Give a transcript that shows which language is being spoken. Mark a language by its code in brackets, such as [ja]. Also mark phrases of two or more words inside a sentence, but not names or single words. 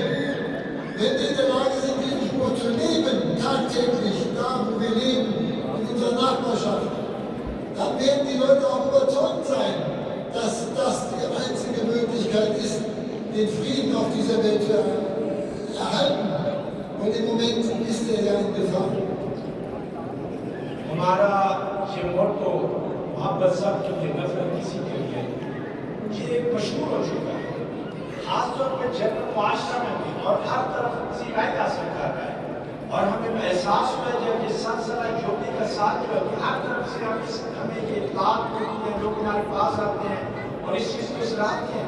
[de] Wenn wir in der Lage sind, diesen Spruch zu leben, tagtäglich, da wo wir leben, in unserer Nachbarschaft, dann werden die Leute auch überzeugt sein, dass das die einzige Möglichkeit ist, den Frieden auf dieser Welt zu erhalten. Und im Moment ist er ja in Gefahr. [ur] ہمارا یہ موٹو محبت سب کے لیے، نفرت کسی کے لیے، یہ مشہور ہو چکا ہے، خاص طور پر جرمن معاشرہ میں بھی، اور ہر طرف سکھائی جا سکتا ہے. اور ہمیں احساس ہوا جب یہ سلسلہ جیوتی کا ساتھ جو کہ ہر طرف سے ہمیں یہ اطلاعات ملتی ہیں، لوگ ہمارے پاس آتے ہیں اور اس چیز کو سراہتے ہیں.